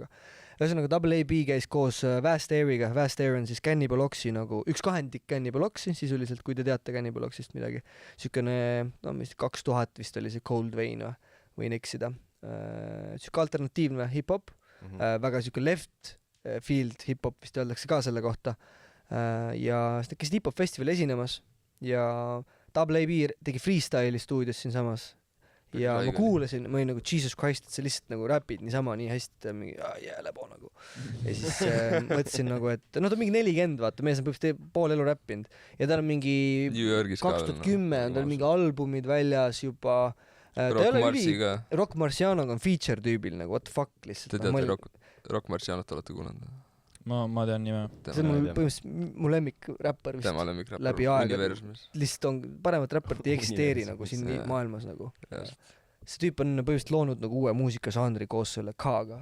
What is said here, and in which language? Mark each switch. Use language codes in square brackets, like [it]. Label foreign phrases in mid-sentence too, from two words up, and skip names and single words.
[et] ühesõnaga Double AB käis koos Vast Airiga , Vast Air on siis Cannibal Oxi nagu üks kahendik Cannibal Oxi sisuliselt , kui te teate Cannibal Oxist midagi . siukene , no mis 2000 vist oli see Cold Vein või , võin eksida . siuke alternatiivne hip-hop , väga siuke [en] left field [et] hip-hop vist öeldakse ka selle kohta . ja siis nad käisid hip-hop festivalil esinemas ja Double AB tegi freestyle'i stuudios siinsamas ja ma kuulasin , ma olin nagu Jesus Christ , et sa lihtsalt nagu räpid niisama nii hästi , mingi lebo nagu . ja siis mõtlesin nagu , et no ta on mingi 40 , vaata , mees on põhimõtteliselt pool elu räppinud ja tal on mingi New Yorgis ka veel, 2010 on tal mingi albumid väljas juba . Rock Marsiga . Rock Marcianoga on feature tüübil nagu [en] what the fuck [et] lihtsalt . Te teate Rock Marcianot olete kuulanud ? ma tean nime . see on mul põhimõtteliselt mu lemmikräppar vist . tema lemmikräppar läbi aega. universumis . lihtsalt on , paremat räpparit ei eksisteeri nagu siin jah. maailmas nagu . Jah. see tüüp on põhimõtteliselt loonud nagu uue muusikažanri koos selle K-ga .